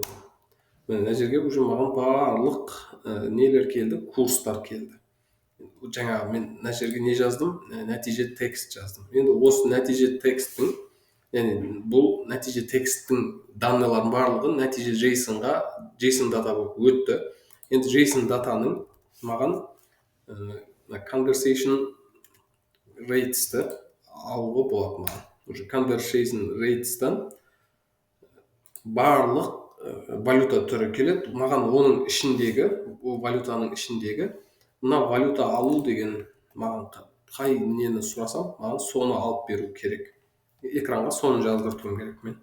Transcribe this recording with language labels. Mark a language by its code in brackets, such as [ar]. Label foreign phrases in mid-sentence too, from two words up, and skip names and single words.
[kk] Мына жерге уже маған барлық нелер келді, курстар келді. Жаңа мен мына жерге не жаздым? Нәтиже текст жаздым. Енді осы нәтиже тексттің, яғни бұл нәтиже тексттің данныйлардың барлығы нәтиже JSON-ға, [en] JSON дата [kk] болып өтті. Енді JSON датаның маған [en] conversation rates-ті [kk] алуға болады маған. Уже [en] conversation rates-тан [kk] барлық валюта түрі келеді. Маған оның ішіндегі, ол валютаның ішіндегі, мына валюта алу деген маған қай нені сұрасам, маған соны алып беру керек. Экранға соны жаздыртуым керек мен.